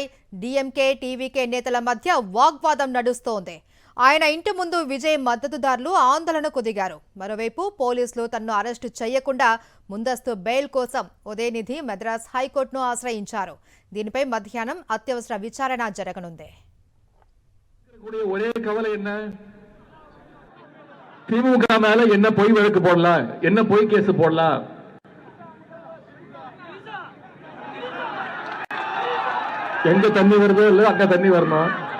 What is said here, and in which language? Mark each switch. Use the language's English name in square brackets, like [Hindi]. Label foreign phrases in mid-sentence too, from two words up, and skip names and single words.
[Telugu] డీఎంకే టీవీకే నేతల మధ్య వాగ్వాదం నడుస్తోంది. ఆయన ఇంటి ముందు విజయ్ మద్దతుదారులు ఆందోళనకు దిగారు. మరోవైపు పోలీసులు తనను అరెస్టు చేయకుండా ముందస్తు బెయిల్ కోసం ఉదయనిధి మద్రాస్ హైకోర్టును ఆశ్రయించారు. దీనిపై మధ్యాహ్నం అత్యవసర విచారణ జరగనుంది. [Tamil] ஒரே கவலை என்ன, திமுக மேல என்ன பொய் வழக்கு போடலாம், என்ன பொய் கேஸ் போடலாம். எங்க தண்ணி வருதோ இல்ல அங்க தண்ணி வரணும்.